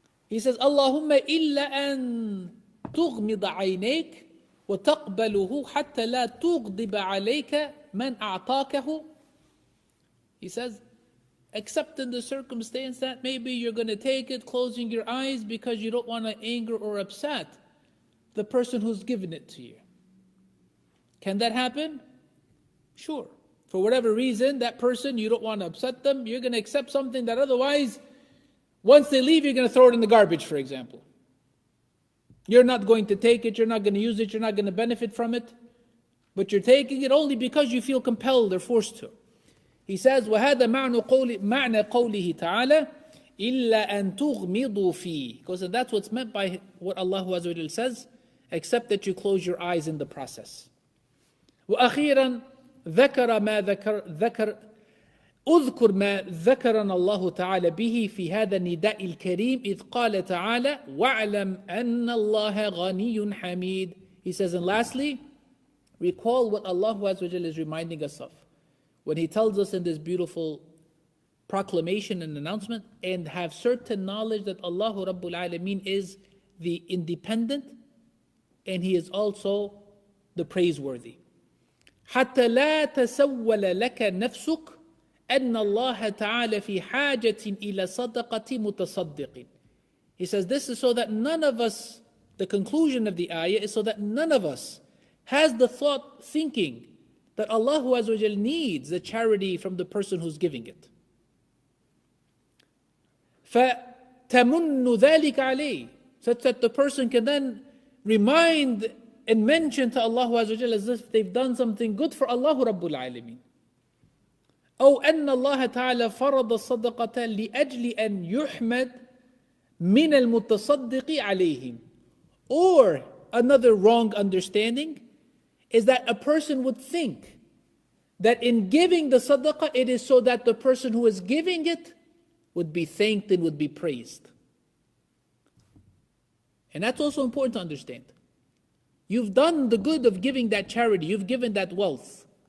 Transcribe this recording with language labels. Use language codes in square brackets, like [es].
[en] He says, [ar] Allahumma illa an تغمض عينيك وتقبله حتى لا تغضب عليك من أعطاكه. [en] He says, except in the circumstance that maybe you're going to take it closing your eyes because you don't want to anger or upset the person who's given it to you. Can that happen? Sure. For whatever reason, that person, you don't want to upset them, you're going to accept something that otherwise, once they leave, you're going to throw it in the garbage, for example. You're not going to take it, you're not going to use it, you're not going to benefit from it, but you're taking it only because you feel compelled or forced to. He says, [ar] وَهَذَا مَعْنَى قَوْلِهِ تَعَالَى إِلَّا أَن تُغْمِضُوا فِيهِ. [en] Because that's what's meant by what Allah Azza wa Jalla says, except that you close your eyes in the process. [ar] وأخيرا ذكر ما ذكر اذكر ما ذكرنا الله تعالى به في هذا النداء الكريم إذ قال تعالى واعلم أن الله غني حميد. [en] He says, and lastly, recall what Allah Azza wa Jalla is reminding us of when He tells us in this beautiful proclamation and announcement, and have certain knowledge that Allah Rabbul Alameen is the independent and He is also the praiseworthy. [ar] حتى لا تسول لك نفسك أن الله تعالى في حاجة إلى صدقة متصدق. [en] He says this is so that none of us, the conclusion of the ayah is so that none of us has the thought thinking that Allah Azza wa Jal needs the charity from the person who's giving it. [ar] فَتَمُنُّ ذَلِكَ عَلَيْهِ, [en] such that the person can then remind and mention to Allah Azza wa Jal as if they've done something good for Allah Rabbul Alameen. [ar] أو أن الله تعالى فرض الصدقة لأجل أن يحمد من المتصدق عليهم. [en] Or another wrong understanding is that a person would think that in giving the sadaqah it is so that the person who is giving it would be thanked and would be praised. And that's also important to understand. You've done the good of giving that charity, you've given that wealth.